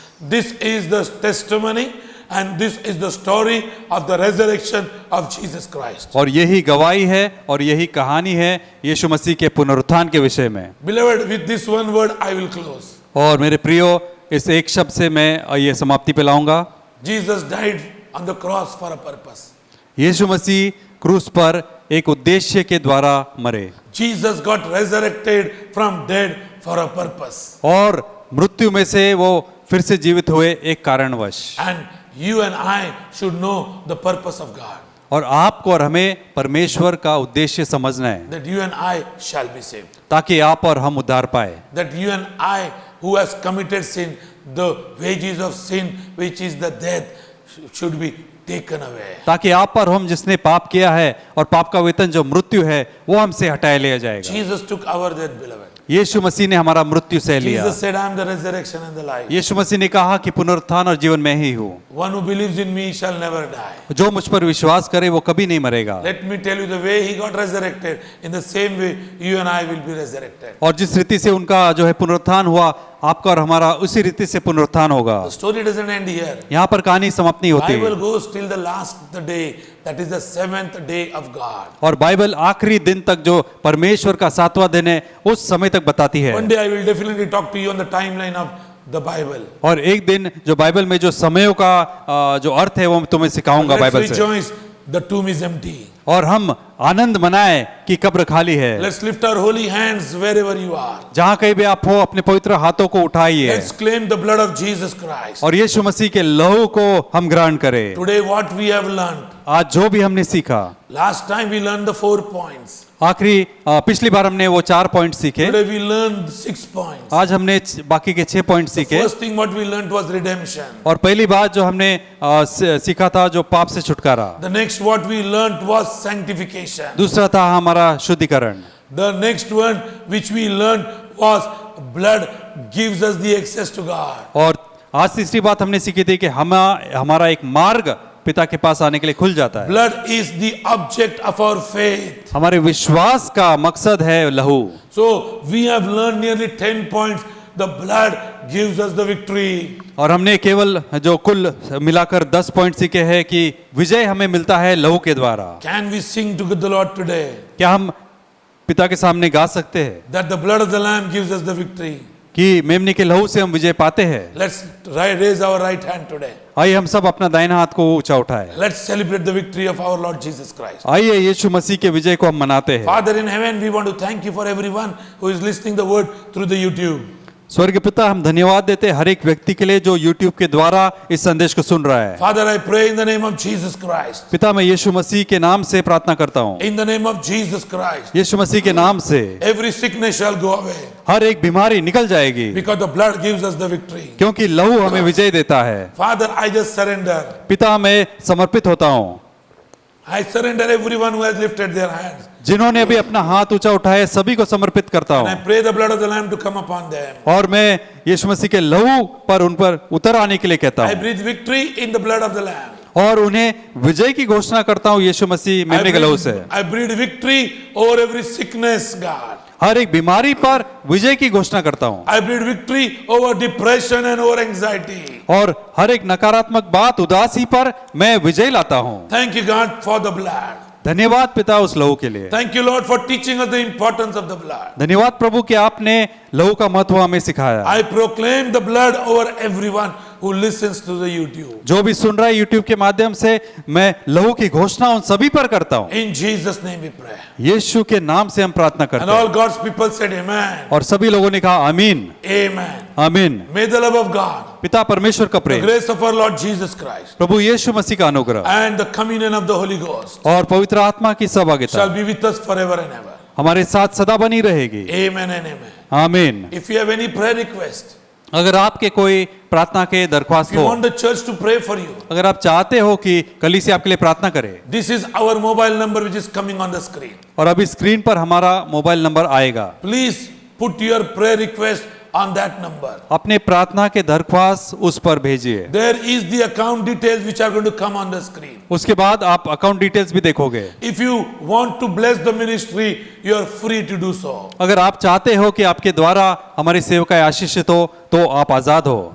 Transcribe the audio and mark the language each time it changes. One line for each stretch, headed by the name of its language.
English: This is the testimony and this is the story of the resurrection of Jesus Christ.
Hindi: और यही गवाही है और यही कहानी है यीशु मसीह के पुनरुत्थान के विषय में।
English: Beloved, with this one word I will close.
Hindi: और मेरे प्रियो, इस एक शब्द से मैं ये समाप्ति पे लाऊंगा।
English: Jesus died on the cross for a purpose.
Hindi: यीशु मसीह क्रूस पर एक उद्देश्य के द्वारा मरे।
English: Jesus got resurrected from dead for a purpose.
Hindi: और मृत्यु में से वो फिर से जीवित हुए एक कारणवश।
English: And you and I should know the purpose of God.
Hindi: और आपको और हमें परमेश्वर का उद्देश्य समझना है,
English: That you and I shall be saved.
Hindi: ताकि आप और हम उद्धार पाए।
English: That you and I who has committed sin, the wages of sin which is the death should be taken away.
Hindi: ताकि आप और हम जिसने पाप किया है और पाप का वेतन जो मृत्यु है वो हमसे हटाया लिया जाएगा।
English: Jesus took our death, beloved.
Hindi: यीशु मसीह ने हमारा मृत्यु सह लिया।
English: Jesus said, I am the resurrection and the life.
Hindi: यीशु मसीह ने कहा कि पुनरुत्थान और जीवन में ही हूँ।
English: One who believes in me shall never die.
Hindi: जो मुझ पर विश्वास करे वो कभी नहीं मरेगा।
English: Let me tell you the way he got resurrected. In the same way, you and I will be resurrected.
Hindi: और जिस रीति से उनका जो है पुनरुत्थान हुआ, आपका और हमारा उसी रीति से पुनरुत्थान होगा।
English: The story doesn't end here.
Hindi: यहाँ पर कहानी समाप्त नहीं होती।
English: Bible goes till the last day. That is the 7th day of God.
Hindi: और बाइबल आखिरी दिन तक जो परमेश्वर का 7वां दिन है उस समय तक बताती है।
English: One day I will definitely talk to you on the timeline of the Bible.
Hindi: और एक दिन जो बाइबल में जो समयों का जो अर्थ है वो मैं तुम्हें सिखाऊंगा
English: Let's
Hindi: बाइबल से।
English: rejoice. The tomb is empty.
Hindi: और हम आनंद मनाएं कि कब्र खाली है।
English: Let's lift our holy hands wherever you are.
Hindi: जहाँ कहीं भी आप हो, अपने पवित्र हाथों को उठाइए
English: Let's claim the blood of Jesus Christ.
Hindi: और यीशु मसीह के लहू को हम ग्रहण करें।
English: Today what we have learned.
Hindi: आज जो भी हमने सीखा,
English: Last time we learned the 4 points.
Hindi: आखिरी पिछली बार हमने वो 4 पॉइंट सीखे।
English: Today we learned 6 points.
Hindi: आज हमने बाकी के 6 पॉइंट सीखे।
English: First thing what we learned was redemption.
Hindi: और पहली बात जो हमने सीखा था जो पाप से छुटकारा।
English: The next what we learned was sanctification.
Hindi: दूसरा था हमारा शुद्धिकरण।
English: The next one which we learned was blood gives us the access to God.
Hindi: और आज तीसरी बात हमने सीखी थी कि हमारा एक मार्ग पिता के पास आने के लिए खुल जाता है।
English: Blood is the object of our faith.
Hindi: हमारे विश्वास का मकसद है लहू।
English: So we have learned nearly 10 points. The blood gives us the victory.
Hindi: और हमने केवल जो कुल मिलाकर 10 पॉइंट सीखे हैं कि विजय हमें मिलता है लहू के द्वारा।
English: Can we sing to the Lord today?
Hindi: क्या हम पिता के सामने गा सकते हैं
English: That the blood of the Lamb gives us the victory.
Hindi: कि मेमने के लहू से हम विजय पाते हैं?
English: Let's raise our right hand today.
Hindi: आइए हम सब अपना दाहिना हाथ को ऊंचा उठाएं।
English: Let's celebrate the victory of our Lord Jesus Christ.
Hindi: आइए यीशु मसीह के विजय को हम मनाते हैं।
English: Father in heaven, we want to thank you for everyone who is listening the word through the YouTube.
Hindi: स्वर्ग पिता, हम धन्यवाद देते हैं हर एक व्यक्ति के लिए जो YouTube के द्वारा इस संदेश को सुन रहा है।
English: Father, I pray in the name of Jesus Christ.
Hindi: पिता, मैं यीशु मसीह के नाम से प्रार्थना करता हूँ।
English: In the name of Jesus Christ.
Hindi: यीशु मसीह के नाम से
English: Every sickness shall go away.
Hindi: हर एक बीमारी निकल जाएगी
English: Because the blood gives us the victory.
Hindi: क्योंकि लहू हमें विजय देता है।
English: Father, I just surrender.
Hindi: पिता, मैं समर्पित होता हूँ।
English: I surrender everyone who has lifted their hands.
Hindi: जिन्होंने अभी अपना हाथ ऊंचा उठाया सभी को समर्पित करता
English: And I
Hindi: हूँ
English: pray the blood of the Lamb to come upon them.
Hindi: और मैं यीशु मसीह के लहू पर उन पर उतर आने के लिए कहता
English: I
Hindi: हूँ
English: breathe victory in the blood of the Lamb.
Hindi: और उन्हें विजय की घोषणा करता हूँ यीशु मसीह मेमने के लहू से।
English: I breathe victory over every sickness, God.
Hindi: हर एक बीमारी पर विजय की घोषणा करता हूँ
English: I breathe victory over depression and over anxiety.
Hindi: और हर एक नकारात्मक बात उदासी पर मैं विजय लाता हूँ।
English: Thank you, God, for the blood.
Hindi: धन्यवाद पिता उस लहू के लिए।
English: Thank you, Lord, for teaching us the importance of the blood.
Hindi: धन्यवाद प्रभु कि आपने लहू का महत्व हमें सिखाया।
English: I proclaim the blood over everyone who listens to the YouTube.
Hindi: जो भी सुन रहा है यूट्यूब के माध्यम से मैं लहू की घोषणा उन सभी पर करता हूँ।
English: In Jesus' name we pray.
Hindi: यीशु के नाम से हम प्रार्थना
English: And
Hindi: करते
English: all
Hindi: हैं
English: God's people said amen.
Hindi: और सभी लोगों ने कहा आमीन
English: Amen.
Hindi: आमीन।
English: May the love of God,
Hindi: पिता परमेश्वर का
English: the
Hindi: Prem,
English: grace of our Lord Jesus Christ,
Hindi: प्रभु यीशु मसीह का अनुग्रह
English: and the communion of the Holy Ghost
Hindi: और पवित्र आत्मा की सहभागिता
English: shall be with us forever and ever.
Hindi: हमारे साथ सदा बनी रहेगी।
English: Amen and amen.
Hindi: आमीन।
English: If you have any prayer request,
Hindi: अगर आपके कोई प्रार्थना के दरख्वास्त
English: if you
Hindi: हो,
English: want the church to pray for you,
Hindi: अगर आप चाहते हो कि कलीसिया आपके लिए प्रार्थना करे,
English: this is our mobile number which is coming on the screen.
Hindi: और अभी स्क्रीन पर हमारा मोबाइल नंबर आएगा,
English: Please put your prayer request on that number.
Hindi: अपने प्रार्थना के दरख्वास्त उस पर भेजिए।
English: There is the account details which are going to come on the screen.
Hindi: उसके बाद आप अकाउंट डिटेल्स भी देखोगे।
English: If you want to bless the ministry, you are free to do so.
Hindi: अगर आप चाहते हो कि आपके द्वारा हमारी सेवकाएं आशीषित हो तो आप आजाद हो।